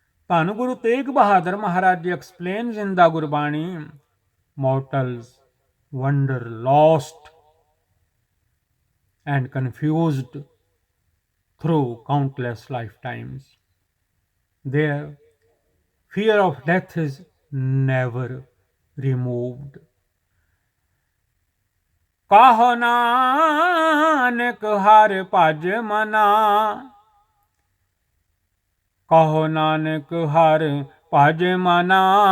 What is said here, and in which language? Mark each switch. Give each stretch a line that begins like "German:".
English: ਧੰਨ Guru Tegh Bahadur Maharaj ji explains in the Gurbani mortals wander lost and confused through countless lifetimes. Their fear of death is never removed.
Punjabi: ਕਾਹੋ Nanak ਹਰ ਭਜ ਮਨਾ, ਕਹੋ ਨਾਨਕ ਹਰ ਭਜ ਮਨਾ।